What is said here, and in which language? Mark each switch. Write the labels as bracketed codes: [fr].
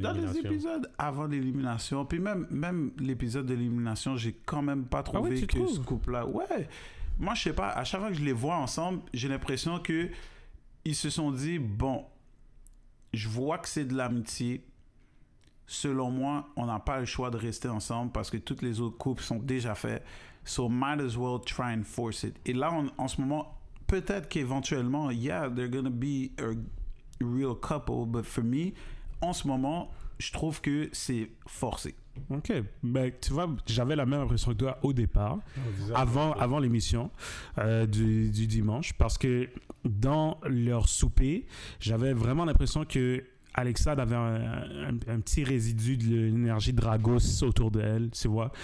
[fr] Dans les épisodes avant l'élimination. Puis même l'épisode de l'élimination, j'ai quand même pas trouvé que ce couple-là... Ouais. Moi, je sais pas, à chaque fois que je les vois ensemble, j'ai l'impression que ils se sont dit, bon, je vois que c'est de l'amitié. Selon moi, on n'a pas le choix de rester ensemble parce que toutes les autres couples sont déjà faits. [en] So might as well try and force it. [fr] Et là, en ce moment, peut-être qu'éventuellement, [en] yeah, they're gonna be a real couple, but for me, [fr] en ce moment, je trouve que c'est forcé. Ok, ben, tu vois, j'avais la même impression que toi au départ, avant l'émission du dimanche, parce que dans leur souper, j'avais vraiment l'impression que Alexandre avait un petit résidu de l'énergie Dragos autour d'elle, tu vois.